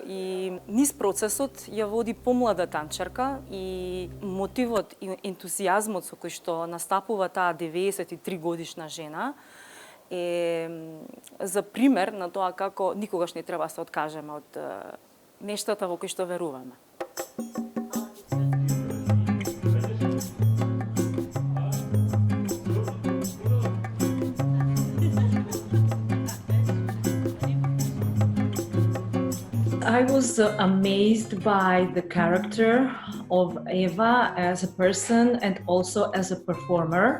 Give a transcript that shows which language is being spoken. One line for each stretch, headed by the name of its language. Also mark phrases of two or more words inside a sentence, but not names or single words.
Macedonian: И низ процесот ја води помлада танчарка и мотивот и ентузијазмот со кој што настапува таа 93 годишна жена е за пример на тоа како никогаш не треба да се откажеме од нештата во кои што веруваме.
English: I was amazed by the character of Eva as a person and also as a performer.